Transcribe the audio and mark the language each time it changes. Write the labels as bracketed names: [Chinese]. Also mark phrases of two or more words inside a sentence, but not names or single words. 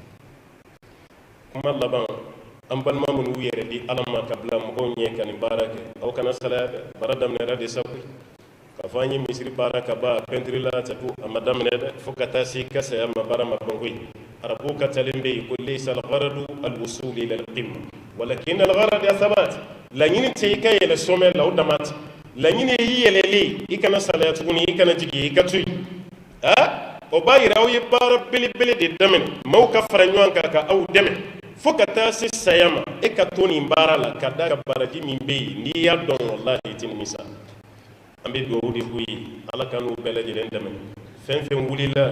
[Bambara] kuma laban an balima minnu y'u yɛrɛ di ala ma ka bila mɔgɔw ɲɛ ka nin baara kɛ aw kana salaya dɛ baara daminɛra de sago k'a fɔ an ye misiri baara ka ban peinture la tatu a ma daminɛ dɛ fo ka taa se kasaya ma baara ma ban koyi arabu ka talen bɛ yen ko [Arabic] ليس الغرض الوصول إلى القمة ولكن الغرض الثبات [Bambara] laɲini tɛ i ka yɛlɛ sommet la o dama tɛ laɲini ye i yɛlɛlen i kana salaya tuguni i kana jigin i ka to yen o b'a yira aw ye baara belebele de daminɛ maaw ka fara ɲɔgɔn kan ka aw dɛmɛ fo ka taa se saya ma e ka to nin baara la ka da ka baraji min bɛ yen n'i y'a dɔn wallahi i tɛ nimisa an bɛ dugawu de k'u ye ala ka n'u bɛɛ lajɛlen dɛmɛ fɛn fɛn wulila